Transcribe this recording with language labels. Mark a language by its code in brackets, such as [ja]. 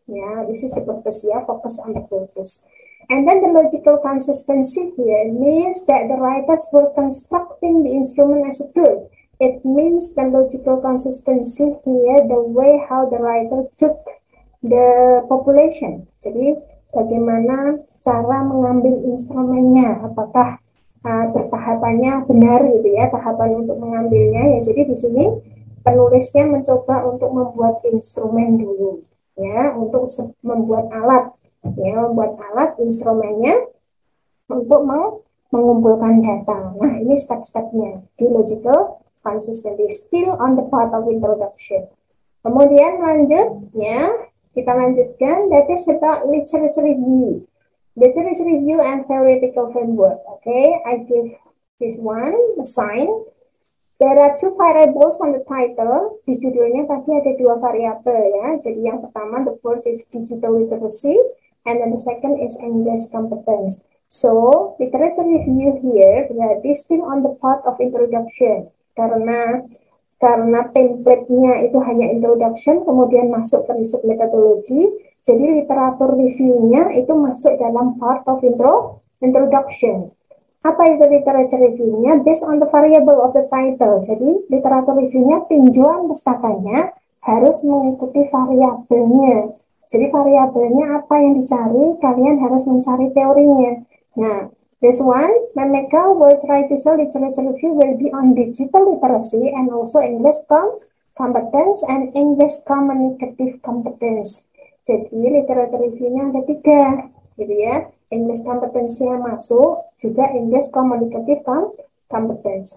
[en] Yeah, this is the purpose. Yeah, focus on the purpose. And then the logical consistency here means that the writers were constructing the instrument as a tool. It means the logical consistency here, the way how the writer took the population. [id] Jadi bagaimana cara mengambil instrumennya, apakah tahapannya benar gitu ya, tahapan untuk mengambilnya ya. Jadi di sini penulisnya mencoba untuk membuat instrumen dulu ya, untuk membuat alat ya, membuat alat instrumennya untuk mengumpulkan data. Nah, ini step-stepnya di [en] logical consistency, still on the part of introduction. [id] Kemudian lanjut ya, kita lanjutkan, [en] that is about literature review. Literature review and theoretical framework. Okay, I give this one a sign. There are two variables on the title. [id] Di judulnya tadi ada dua variabel ya. Jadi yang pertama, [en] the first is digital literacy, and then the second is English competence. So, literature review here berarti still on the part of introduction. [id] Karena template-nya itu hanya introduction, kemudian masuk ke riset methodology. Jadi literatur review-nya itu masuk dalam [en] part of introduction. [id] Apa itu literature review-nya? [en] Based on the variable of the title. [id] Jadi literatur review-nya, tinjauan pustakanya harus mengikuti variabelnya. Jadi variabelnya apa yang dicari, kalian harus mencari teorinya. [en] Nah, this one, Memeka will try to show literature review will be on digital literacy and also English competence and English communicative competence. [id] Jadi literature review-nya ada 3, gitu ya. English competence-nya masuk, juga English communicative competence.